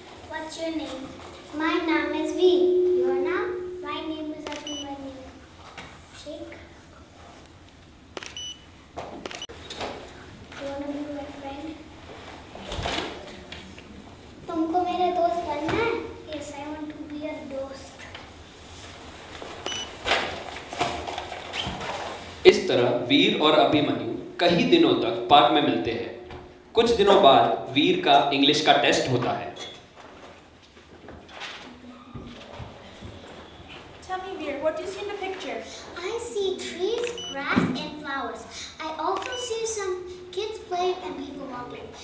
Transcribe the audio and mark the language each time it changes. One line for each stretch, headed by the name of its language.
English: What's your name? My name is V. Your name? My name is Abhimanyu. Shake. You wanna be my friend?
Hindi: तुमको मेरा दोस्त बनना है?
English: Yes, I want to be your dost.
Hindi: इस तरह वीर और अभिमन्यु कई दिनों तक पार्क में मिलते हैं। कुछ दिनों बाद वीर का इंग्लिश का टेस्ट होता है।
English: Tell me, Veer, what do you see in the picture? I see trees, grass, and flowers. I also see some kids playing and people walking.